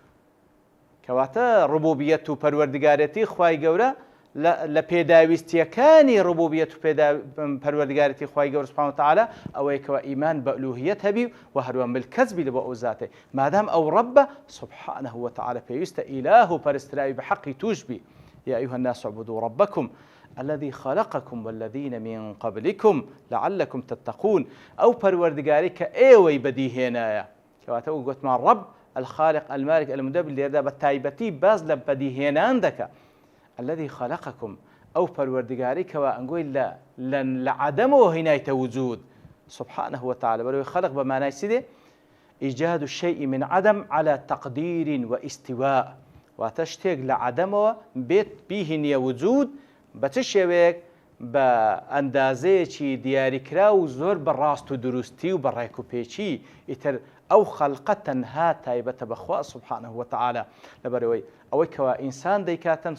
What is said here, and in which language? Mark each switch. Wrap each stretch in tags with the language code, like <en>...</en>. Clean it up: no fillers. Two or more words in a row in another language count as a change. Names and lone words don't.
<ckb>کەواتە ڕبوبیەت و پەروەردگارەتی خی گەورە لە پێداویستیەکانی ڕبوبیەت و پەروەردگارەتی خی گەورە</ckb> <ar>سوبحانەهو وتەعالە</ar> <ckb>ئەوەیە کەوە ئیمان بە ئولوهیەت هەبی و هەروە ملکەزبی لە بۆ ئەو زاتێ مادام ئەو ڕەبە</ckb> <ar>سوبحانەهو وتەعالە</ar> <ckb>پێویستە ئیلاه و پەرستراوی بە حەقی توش بی</ckb> <ar>يا أيها الناس اعبدوا ربكم الذي خلقكم والذين من قبلكم لعلكم تتقون</ar> <ckb>أو پەروەردگاری کە ئێوەی بەدیهێنایە کەواتە ئەو گوتمان</ckb> <ar>ڕەب الخالق المالك المدبر</ar> <ckb>لێردا بە تایبەتی باز لە بەدیهێنان دەکە</ckb> <ar>الذي خلقكم</ar> <ckb>أو پەروەردگاری کەوە ئەنگۆی لە عەدەمەوە هێنایتە وجود</ckb> <ar>سبحانه وتعالى</ar> <ckb>بەرەوەی خەلق بە مانای چی دێ</ckb> <ar>إيجاد الشيء من عدم على تقدير واستواء</ar> <ckb>واتە شتێک لە عەدەمەوە بێت بیهێنیە وجود بە چ شێوەیەک بە ئەندازەیەکی دیاریکرا و زۆر بەڕاست و دروستی و بە ڕێک و پێچی ئیتر ئەو خەڵقە تەنها تایبەتە بەخوا</ckb> <ar>سوبحانەهو وتەعالە</ar> <ckb>لەبەرەوەی ئەوەی کەوا ئینسان دەیکاتن</ckb>